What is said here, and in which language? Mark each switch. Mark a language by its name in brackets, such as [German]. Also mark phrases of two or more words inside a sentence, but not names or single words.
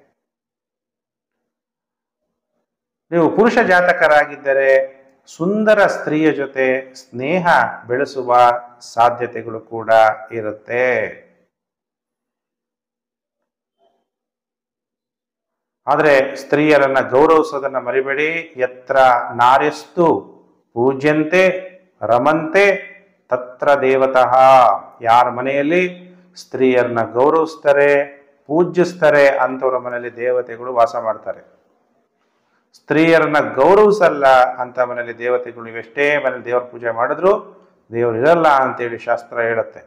[Kannada] ನೀವು ಪುರುಷ ಜಾತಕರಾಗಿದ್ದರೆ ಸುಂದರ ಸ್ತ್ರೀಯ ಜೊತೆ ಸ್ನೇಹ ಬೆಳೆಸುವ ಸಾಧ್ಯತೆಗಳು ಕೂಡ ಇರುತ್ತೆ. ಆದರೆ ಸ್ತ್ರೀಯರನ್ನ ಗೌರವಿಸೋದನ್ನ ಮರಿಬೇಡಿ. [Sanskrit] ಯತ್ರ ನಾರ್ಯಸ್ತು ಪೂಜ್ಯಂತೆ ರಮಂತೆ ತತ್ರ ದೇವತಃ. [Kannada] ಯಾರ ಮನೆಯಲ್ಲಿ ಸ್ತ್ರೀಯರನ್ನ ಗೌರವಿಸ್ತಾರೆ, ಪೂಜಿಸ್ತಾರೆ, ಅಂಥವ್ರ ಮನೆಯಲ್ಲಿ ದೇವತೆಗಳು ವಾಸ ಮಾಡ್ತಾರೆ. ಸ್ತ್ರೀಯರನ್ನ ಗೌರವಿಸಲ್ಲ ಅಂತ ಮನೆಯಲ್ಲಿ ದೇವತೆಗಳು, ಇವೆಷ್ಟೇ ಮನೇಲಿ ದೇವರ ಪೂಜೆ ಮಾಡಿದ್ರು ದೇವರು ಇರಲ್ಲ ಅಂತೇಳಿ ಶಾಸ್ತ್ರ ಹೇಳುತ್ತೆ.